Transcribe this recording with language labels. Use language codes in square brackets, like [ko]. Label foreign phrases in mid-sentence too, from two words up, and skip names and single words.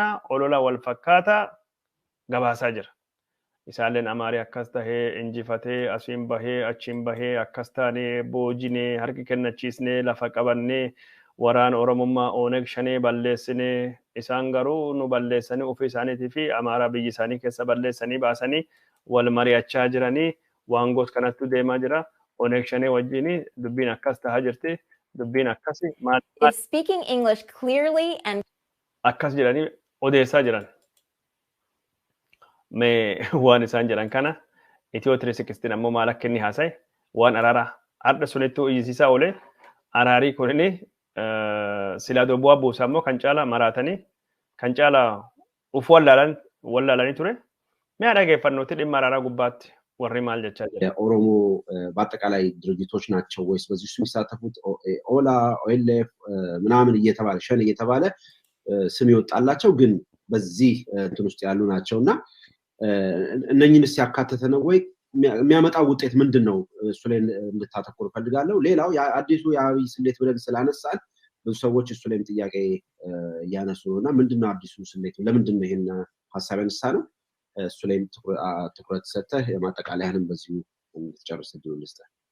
[om] olola wal fakkaata gabaasaa jira isaalleen amaarii akkas tahee injifatee asiin bahee achiin bahee akkas taanee boojinee harki kennachiisnee lafa qabannee waraan oromummaa oneg shanee balleessinee isaan garuu nu balleessanii ofii isaaniitii fi amaaraa biyyi isaanii keessa balleessanii baasanii wal mari'achaa jiranii waan gos kanattu deemaa jira oneg shanee wajjin dubbiin akkas tahaa jirti dubbiin akkasi [en] It's speaking English clearly and [om] akkas jedhanii odeessaa jiran mee waan isaan jedhan kana Itiyoo 316 ammoo maal akka inni haasa'e waan araaraa har'a sunittuu iyyisiisaa oolee araarii kunini sila dobuwa buusammoo kan caala maraatanii kan caala uf wallaalanii ture mi'a dhageeffannootti dhimma araaraa gubbaatti warri maal jechaa jira [am] ኦሮሞ በአጠቃላይ ድርጅቶች ናቸው ወይስ በዚህ ውስጥ የሚሳተፉት ኦላ ኦኤልኤፍ ምናምን እየተባለ ሸን እየተባለ ስም ይወጣላቸው ግን በዚህ እንትን ውስጥ ያሉ ናቸውና እነኚህንስ ያካተተ ነው ወይ የሚያመጣው ውጤት ምንድነው እሱ ላይ እንድታተኩሩ ፈልጋለሁ ሌላው አዲሱ የአብይ ስሌት ብለን ስላነሳን ብዙ ሰዎች እሱ ላይ ጥያቄ ያነሱና ምንድነው አዲሱ ስሌት ለምንድነው ይሄን ሐሳብ ያነሳ ነው እሱ ላይም ትኩረት ሰጥተህ ማጠቃለያህንም በዚሁ እንድትጨርስ እድሉን ልስጥህ።